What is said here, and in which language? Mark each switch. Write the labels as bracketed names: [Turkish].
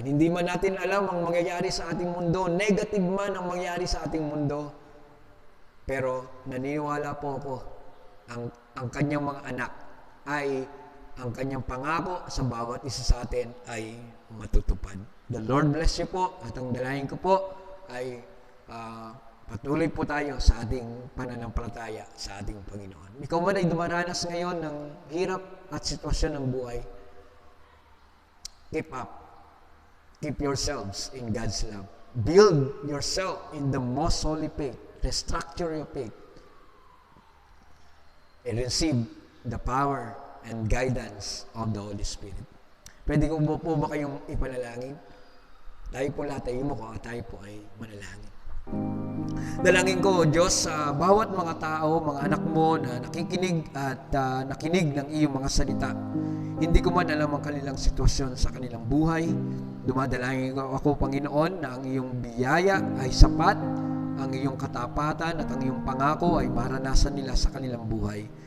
[Filipino] Hindi man natin alam ang mangyayari sa ating mundo, negative man ang mangyayari sa ating mundo, pero naniniwala po ako ang Kanyang mga anak ay ang Kanyang pangako sa bawat isa sa atin ay matutupad. [English] The Lord bless you [Filipino] po, at ang dalangin ko po ay patuloy po tayo sa ating pananampalataya sa ating Panginoon. Ikaw man ay dumaranas ngayon ng hirap at sitwasyon ng buhay, [English] keep up. Keep yourselves in God's love. Build yourself in the most holy faith. Restructure your faith. And receive the power and guidance of the Holy Spirit. [Filipino] Pwede ko po ba kayong ipanalangin? Tayo po lahat ay yumuko at tayo po ay manalangin. Dalangin ko, O Diyos, sa bawat mga tao, mga anak mo na nakikinig at nakinig ng iyong mga salita. Hindi ko man alam ang kanilang sitwasyon sa kanilang buhay. Dumadalangin ko ako, Panginoon, na ang iyong biyaya ay sapat, ang iyong katapatan at ang iyong pangako ay maranasan nila sa kanilang buhay.